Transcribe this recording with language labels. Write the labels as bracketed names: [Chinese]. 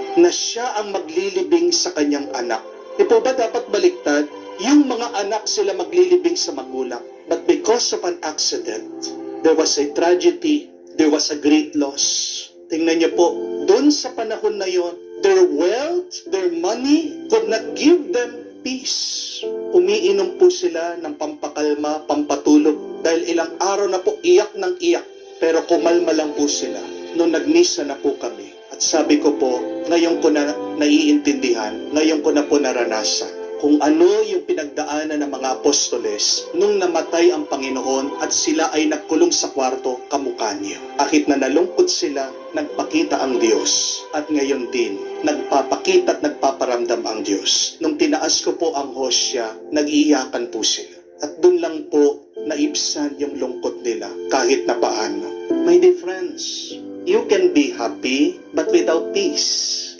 [Filipino] Na siya ang maglilibing sa kanyang anak. Di po ba dapat baliktad? Yung mga anak sila maglilibing sa magulang. [English] But because of an accident, there was a tragedy, there was a great loss. [Filipino] Tingnan niyo po, doon sa panahon na yon, [English] their wealth, their money could not give them peace. [Filipino] Umiinom po sila ng pampakalma, pampatulog, dahil ilang araw na po iyak ng iyak. Pero kumalma lang po sila nung nagmisa na po kami. At sabi ko po, ngayon ko na naiintindihan, ngayon ko na po naranasan kung ano yung pinagdaanan ng mga apostoles nung namatay ang Panginoon at sila ay nagkulong sa kwarto kamukha niyo. Kahit na nalungkot sila, nagpakita ang Diyos. At ngayon din, nagpapakita at nagpaparamdam ang Diyos. Nung tinaas ko po ang hosya, nag-iiyakan po sila. At doon lang po naibsan yung lungkot nila kahit na paano. [English] My dear friends, you can be happy but without peace.